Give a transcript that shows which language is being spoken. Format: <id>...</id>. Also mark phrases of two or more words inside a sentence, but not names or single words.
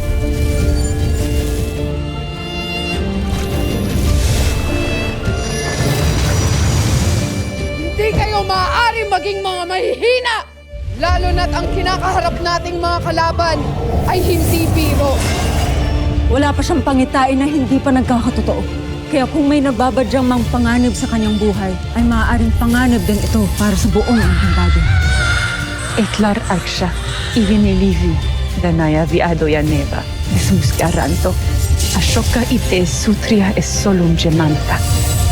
<tl>Hindi kayo maaari maging mga mahihina! Lalo na't ang kinakaharap nating mga kalaban ay hindi biro. Wala pa siyang pangitain na hindi pa nagkakatotoo. Kaya kung may nagbabadyang mang panganib sa kanyang buhay, ay maaaring panganib din ito para sa buong engkantado. Etlar Aksha, Ivinilivi, Danaya Viado Yaneva, Desmuscaranto, Ashoka Ite Sutria es Solum Gemanta.</tl>